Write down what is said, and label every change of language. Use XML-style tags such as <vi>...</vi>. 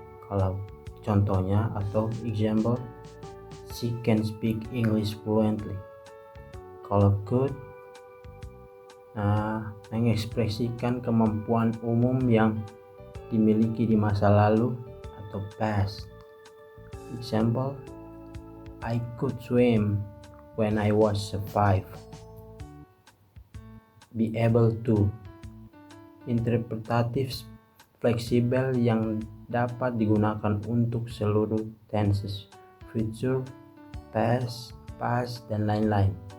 <id>Kalau contohnya atau</id> <en>example, she can speak English fluently.</en> <id>Kalau could, mengekspresikan kemampuan umum yang dimiliki di masa lalu atau past.</id> <en>Example, I could swim when I was 5.</en> <id>Be able to, interpretatif, fleksibel yang dapat digunakan untuk seluruh tenses, future, past, dan lain-lain.</id>